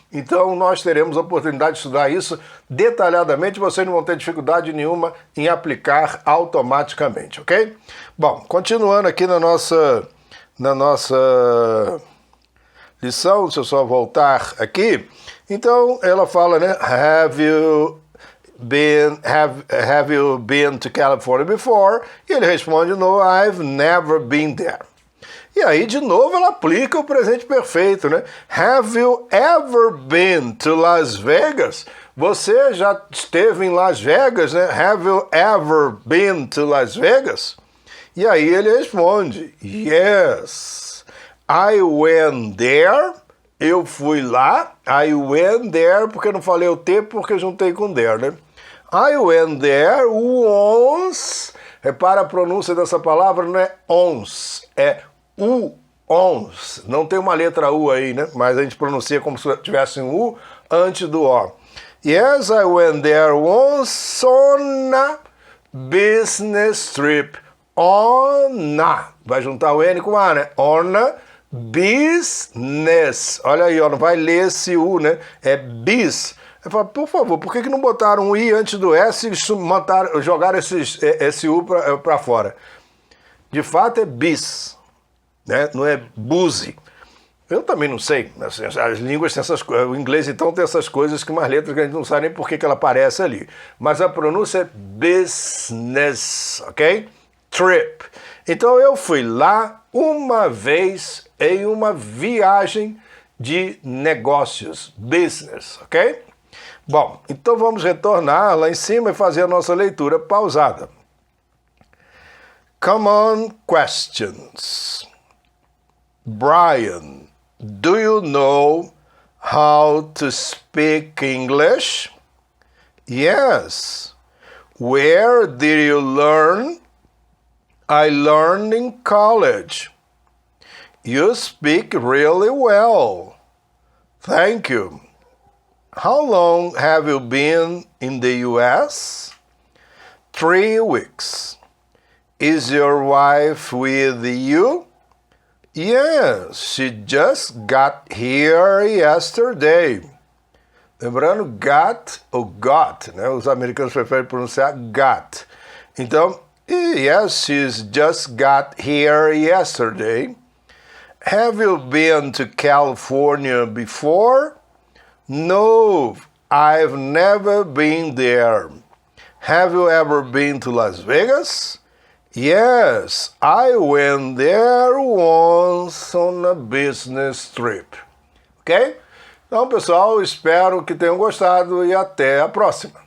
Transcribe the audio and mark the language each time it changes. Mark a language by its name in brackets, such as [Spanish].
[Portuguese] Então nós teremos a oportunidade de estudar isso detalhadamente, vocês não vão ter dificuldade nenhuma em aplicar automaticamente, ok? Bom, continuando aqui na nossa lição, se eu só voltar aqui, então ela fala, né? [English] Have you been to California before? E ele responde, no, I've never been there. [Portuguese] E aí, de novo, ela aplica o presente perfeito, né? [English] Have you ever been to Las Vegas? [Portuguese] Você já esteve em Las Vegas, né? [English] Have you ever been to Las Vegas? [Portuguese] E aí ele responde, yes. [English] I went there, [Portuguese] eu fui lá. [English] I went there, [Portuguese] porque eu não falei o T, porque eu juntei com there, né? [English] I went there once. [Portuguese] Repara a pronúncia dessa palavra, não é ons, é once. Não tem uma letra U aí, né? Mas a gente pronuncia como se tivesse um U antes do O. [English] Yes, I went there once on a business trip. [Portuguese] On a. Vai juntar o N com A, né? [English] On a business. [Portuguese] Olha aí, ó, não vai ler esse U, né? É bis. Eu falo, por favor, por que não botaram um I antes do S e jogaram esse U para fora? De fato é bis, né? Não é buzi. Eu também não sei. Assim, as línguas têm essas coisas. O inglês, então, tem essas coisas que umas letras que a gente não sabe nem por que ela aparece ali. Mas a pronúncia é business, ok? Trip. Então eu fui lá uma vez em uma viagem de negócios, business, ok? Bom, então vamos retornar lá em cima e fazer a nossa leitura pausada. [English] Common questions. Brian, do you know how to speak English? Yes. Where did you learn? I learned in college. You speak really well. Thank you. How long have you been in the US? 3 weeks. Is your wife with you? Yes, she just got here yesterday. [Portuguese] Lembrando, got ou got, né? Os americanos preferem pronunciar got. Então, [English] yes, she's just got here yesterday. Have you been to California before? No, I've never been there. Have you ever been to Las Vegas? Yes, I went there once on a business trip. [Portuguese] Ok? Então, pessoal, espero que tenham gostado e até a próxima.